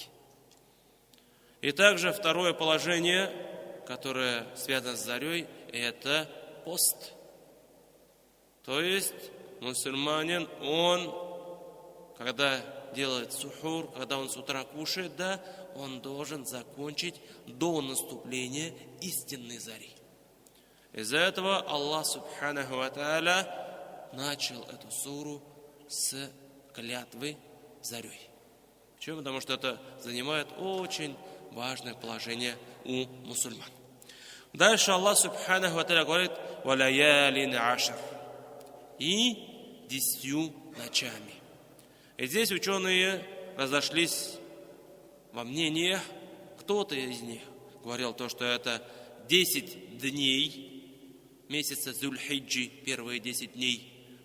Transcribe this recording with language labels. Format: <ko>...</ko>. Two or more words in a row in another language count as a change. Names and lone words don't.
<ru>И также второе положение, которое связано с зарей, это пост. То есть мусульманин, он, когда делает сухур, когда он с утра кушает, он должен закончить до наступления истинной зари. Из-за этого Аллах</ru> <ar>سبحانه وتعالى</ar> <ru>начал эту суру с клятвы зарей. Почему? Потому что это занимает очень важное положение у мусульман. Дальше Аллах</ru> <ar>سبحانه وتعالى</ar> <ru>говорит:</ru> <ar>«وليال عشر»,</ar> <ru>и 10 ночами. И здесь ученые разошлись во мнениях. Кто-то из них говорил то, что это 10 дней месяца Зуль-Хиджи, первые 10 дней.</ru>